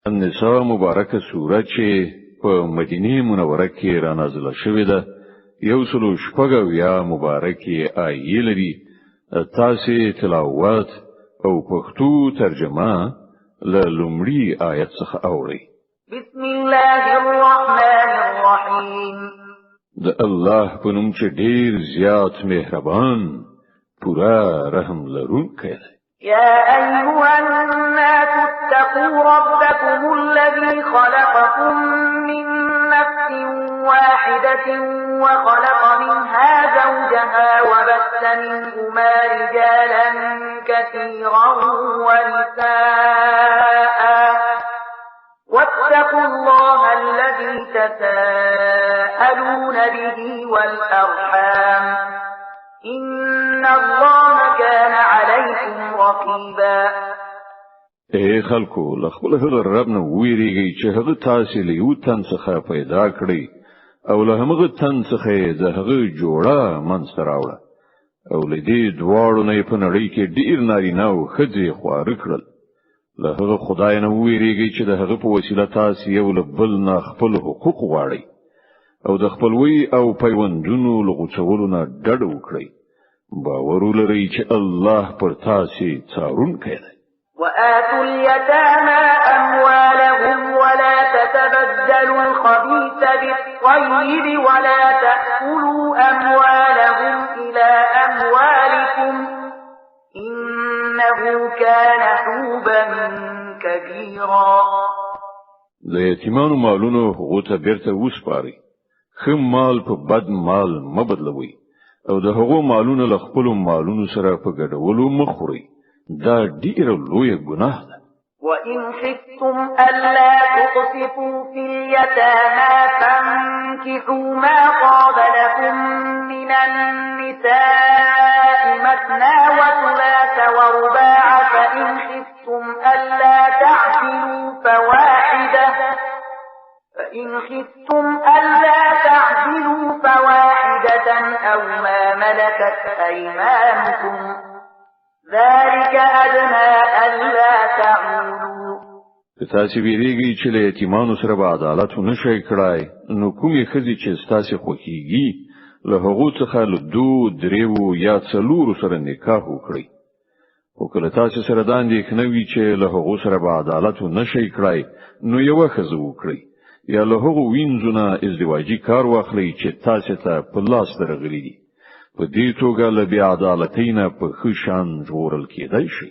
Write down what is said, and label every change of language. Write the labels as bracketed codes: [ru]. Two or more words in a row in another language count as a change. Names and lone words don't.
[ps] النساء مبارکه سوره چې په مدینه منوره کې را نازله شوې ده 116 مبارکه آیې لري تاسو تلاوت او پښتو ترجمه له لومړي آیت څخه اورئ [ar] بسم الله الرحمن الرحیم [ps] د الله په نوم چې ډیر زیات مهربان پورا رحم لرونکی دی [ar] يا أيها الناس اتقوا ربكم الذي خلقكم من نفس واحدة وخلق منها زوجها وبث منهما رجالا كثيرا ونساء واتقوا الله الذي تساءلون به والأرحام إن الله كان عليكم رقيبا [ps] اے خلکو لخپل هغه رب نه ویریږي چې هغه تاسو له یو تن څخه پیدا کړی او له هغه تن څخه د هغه جوړه منځ راوړه او له دې دواړو نه په نړۍ کې ډیر نارینه او ښځې خوار کړل له هغه خدای نه ویریږي چې د هغه په وسیله تاسو یو له بل نه خپل حقوق غواړئ او د خپلوي او پیوندونو لغوڅولو نه ډډ وکړئ باور ولرئ چې الله پر تاسو څارونکی دی [ar] وآتوا اليتامى أموالهم ولا تتبدلوا الخبيث بالطيب ولا تأكلوا أموالهم إلى أموالكم إنه كان حوبا كبيرا [ps] د یتیمانو مالونو هغو ته بیرته وسپارئ خم مال په بد مال مبدلوي او د هغو مالونو له خپل مالونو سره په ګډولو مخوري دا ډیره لویه ګناه ده [ar] وإن خفتم ألا تقسطوا في اليتامى فانكحوا ما طاب لكم من النساء مثنى وثلاث ورباع فإن خفتم ألا تعدلوا فواحدة أو ما ملكت أيمانكم ذلك أدنى ألا تعولوا [ps] تاسو ویریږئ چې له یتیمانو سره به عدالت ونشئ کړای نو کومې ښځې چې تاسو خوښیږي له هغو څخه له 2 3 یا 4 سره نکاح وکړئ او کله تاسو سره د اندېښنه وي چې له هغو سره به عدالت ونشئ کړای نو یو ښځه وکړئ یا له هغو وینځونه ازدواجی کار واخلئ چې تاسو ته په لاس درغلي دي په دې توګه له بې عدالتۍ نه په ښه شان ژغورل کېدای شي